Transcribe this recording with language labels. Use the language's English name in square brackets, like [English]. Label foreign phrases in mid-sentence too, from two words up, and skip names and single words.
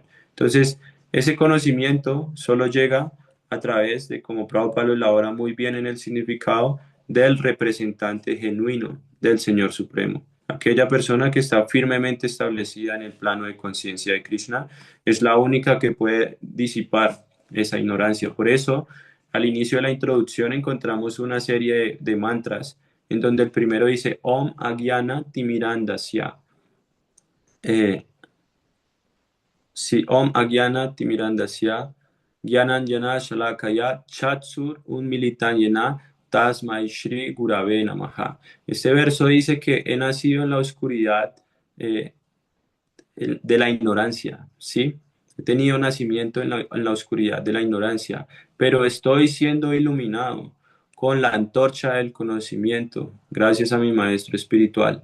[Spanish] Entonces, ese conocimiento solo llega a través de, como Prabhupada lo elabora muy bien en el significado, del representante genuino del Señor Supremo. Aquella persona que está firmemente establecida en el plano de conciencia de Krishna es la única que puede disipar esa ignorancia. Por eso, al inicio de la introducción encontramos una serie de mantras en donde el primero dice [Sanskrit] ॐ अज्ञान तिमिरान्धस्य. Eh, sí, ॐ अज्ञान तिमिरान्धस्य, ज्ञानाञ्जन शलाकया, चत्सुर उन्मिलितन् येन, तस्मै श्री गुरवे नमः. [Spanish] Este verso dice que he nacido en la oscuridad eh, de la ignorancia, ¿sí? He tenido nacimiento en la oscuridad de la ignorancia, pero estoy siendo iluminado con la antorcha del conocimiento, gracias a mi maestro espiritual.